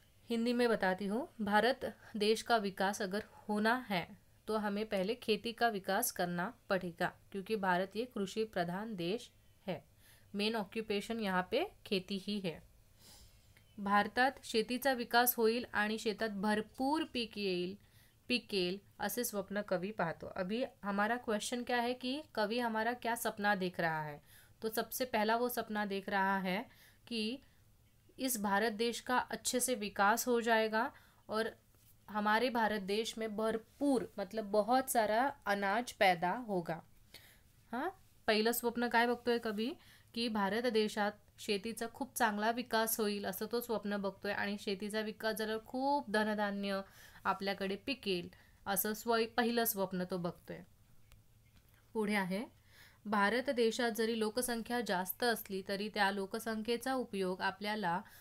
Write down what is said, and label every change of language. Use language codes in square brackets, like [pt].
[hi] हिंदी में बताती हूँ, भारत देश का विकास अगर होना है तो हमें पहले खेती का विकास करना पड़ेगा, क्योंकि भारत ये कृषि प्रधान देश है, मेन ऑक्युपेशन यहाँ पे खेती ही है। [mr] भारतात शेतीचा विकास होईल आणि शेतात भरपूर पिकेल ऐसे स्वप्न कवि पाहतो। [hi] अभी हमारा क्वेश्चन क्या है कि कवि हमारा क्या सपना देख रहा है, तो सबसे पहला वो सपना देख रहा है कि इस भारत देश का अच्छे से विकास हो जाएगा और हमारे भारत देश में भरपूर मतलब बहुत सारा अनाज पैदा होगा। [mr] हाँ, पहिलं स्वप्न काय बघतोय कवी की भारत देशात शेतीचा खूप चांगला विकास होईल असं तो स्वप्न बघतोय आणि शेतीचा विकास झाल्यावर खूप धनधान्य आपल्याकडे पिकेल असं पहिलं स्वप्न तो बघतोय। पुढे आहे, भारत देशात जरी लोकसंख्या जास्त असली तरी त्या लोकसंख्येचा उपयोग आपल्याला